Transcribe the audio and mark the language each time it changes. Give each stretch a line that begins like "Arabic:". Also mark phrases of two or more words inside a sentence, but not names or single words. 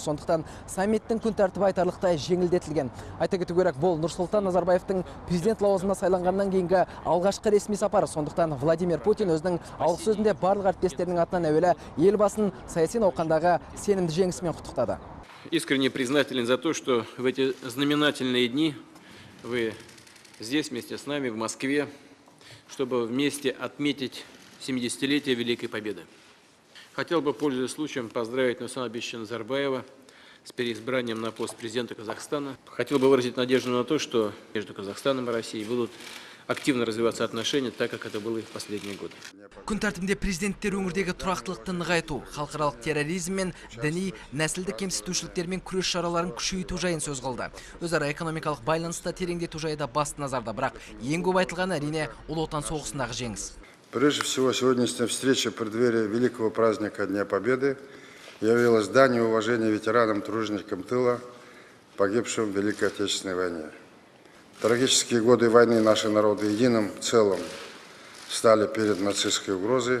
Kazakh: Сондықтан саммиттің күн тәртібі айтарлықтай жеңілдетілген. Айта кету керек, бұл Нұрсұлтан Назарбаевтың президент лауазымына сайланғаннан кейінгі алғашқы ресми сапары. Сондықтан Владимир Путин өзінің алғы сөзінде барлық әріптестерінің атынан әуелі елбасын саяси науқандағы сенімді жеңісімен құттықтады.
Russian: Искренне признателен за то, что в эти знаменательные дни вы здесь вместе с нами в Москве, чтобы вместе отметить 70-летие Великой Победы. Хотел бы, пользуясь случаем, поздравить Нурсултана Абишевича Назарбаева с переизбранием на пост президента Казахстана. Хотел бы выразить надежду на то, что между Казахстаном и Россией будут активно развиваться отношения, так как это было и в последние годы.
Kazakh: Күн тәртібінде президенттер өңірдегі тұрақтылықты нығайту, халықаралық терроризм мен діни нәсілдік кемсітушіліктермен күрес шараларын күшейту жайын сөз қылды. Өзара экономикалық байланысты тереңдету жайы да басты назарда, бірақ ең көп айтылғаны әрине Ұлы Отан соғысындағы жеңіс.
Russian: Прежде всего, сегодняшняя встреча в преддверии великого праздника Дня Победы явилась данью уважения ветеранам, труженикам тыла, погибшим в Великой Отечественной войне. Трагические годы войны наши народы единым целым стали перед нацистской угрозой.